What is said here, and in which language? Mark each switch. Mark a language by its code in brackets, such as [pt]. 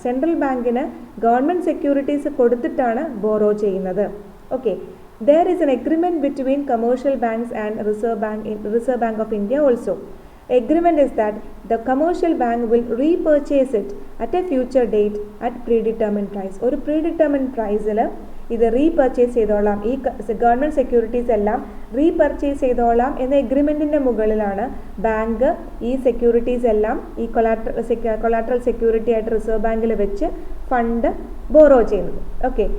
[ml] Central ബാങ്കിന് government securities കൊടുത്തിട്ടാണ് borrow ചെയ്യുന്നത്. Okay. [en] There is an agreement between commercial banks and Reserve Bank of India also. Agreement is that the commercial bank will repurchase it at a future date at predetermined price. [ml] ഒരു predetermined priceൽ ഇത് repurchase ചെയ്തോളാം, ഈ government securities എല്ലാം repurchase ചെയ്തോളാം എന്ന എഗ്രിമെൻറ്റിൻ്റെ മുകളിലാണ് bank ഈ securities എല്ലാം ഈ കൊളാട്രൽ സെക്യൂരിറ്റി ആയിട്ട് റിസർവ് ബാങ്കിൽ വെച്ച് ഫണ്ട് ബോറോ ചെയ്യുന്നത്. ഓക്കെ.